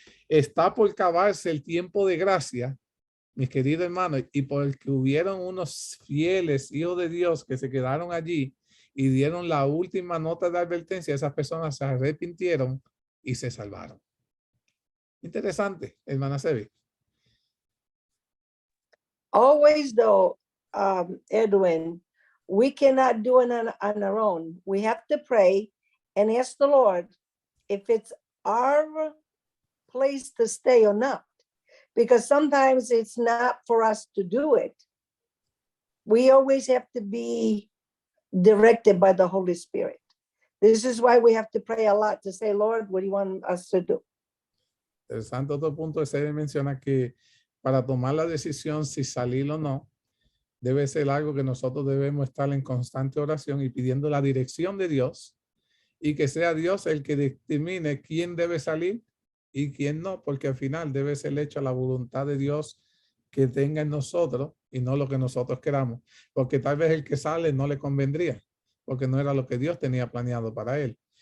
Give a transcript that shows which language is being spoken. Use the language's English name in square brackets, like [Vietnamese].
[Spanish] Está por acabarse el tiempo de gracia, mis queridos hermanos, y porque hubieron unos fieles hijos de Dios que se quedaron allí y dieron la última nota de advertencia, esas personas se arrepintieron y se salvaron. Interesante, hermana Sebi. [English] Always though, Edwin, we cannot do it on our own. We have to pray and ask the Lord if it's our place to stay or not. Because sometimes it's not for us to do it. We always have to be directed by the Holy Spirit. This is why we have to pray a lot to say, Lord, what do you want us to do? [Spanish] Interesante otro punto, se menciona que para tomar la decisión si salir o no, debe ser algo que nosotros debemos estar en constante oración y pidiendo la dirección de Dios y que sea Dios el que determine quién debe salir y quién no, porque al final debe ser hecha la voluntad de Dios que tenga en nosotros y no lo que nosotros queramos, porque tal vez el que sale no le convendría, porque no era lo que Dios tenía planeado para él.